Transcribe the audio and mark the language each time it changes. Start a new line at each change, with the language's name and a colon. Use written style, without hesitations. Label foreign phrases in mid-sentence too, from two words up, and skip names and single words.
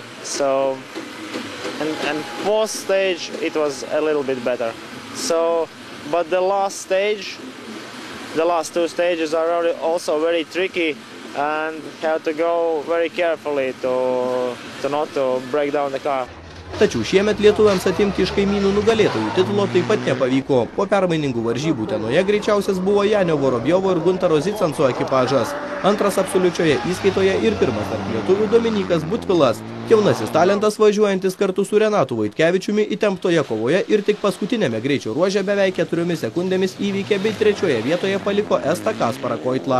English: So, and fourth stage it was a little bit better. So, but the last stage, the last 2 stages are also very tricky, and have to go very carefully to not to break down the car.
Lithuanian: Tačiau šiemet lietuviams atimti iš kaimynų nugalėtojų titulo taip pat nepavyko. Po permainingų varžybų Utenoje greičiausias buvo Janio Vorobjovo ir Guntaro Zicanco ekipažas. Antras absoliučioje įskaitoje ir pirmas tarp lietuvių Dominykas Butvilas. Jaunasis talentas važiuojantis kartu su Renatu Vaitkevičiumi įtemptoje kovoje ir tik paskutinėme greičio ruože beveik 4 sekundėmis įveikė bei 3 vietoje paliko estą Kasparą Koitlą.